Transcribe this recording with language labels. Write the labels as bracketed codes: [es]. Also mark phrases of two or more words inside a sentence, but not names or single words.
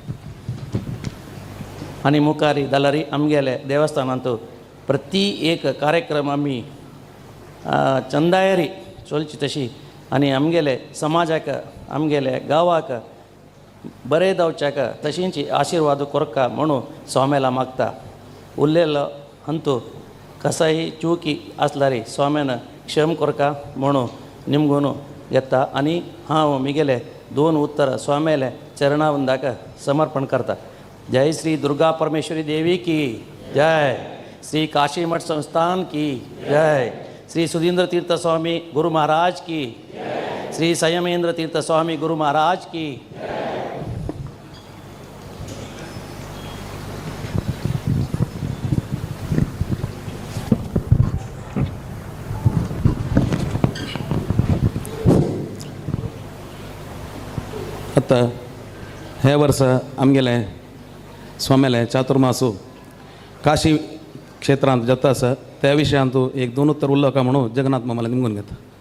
[kok] आणि मुखारी दलारी आमगेले देवस्थानांतू प्रति एक कार्यक्रम आम्ही चंदायरी चोलची तशी आणि आमगेले समाजाक आमगेले गावाक बरे जावच्याक तशींची आशीर्वाद कोरका म्हणून स्वाम्याला मागता. उरलेलो हंतू कसाही चुकी असल्यारी स्वाम्यान क्षम कोरका म्हणून निमगून येता आणि हांव मिगेले 2 उत्तर स्वाम्याले चरणावंदाक समर्पण करता. [hi] जय श्री दुर्गा परमेश्वरी देवी की जय. श्री काशी मठ संस्थान की जय. श्री सुधींद्र तीर्थ स्वामी गुरु महाराज की जय. श्री संयमेंद्र तीर्थ स्वामी गुरु महाराज की जय. [kok] आता हे वर्स आमगेले स्वामेले चातुर्मासू काशी क्षेत्रांत जाता आसा त्या विशयांतू एक 2 उत्तर उरलो काय म्हणून जगन्नाथ मामाला निमगून घेता.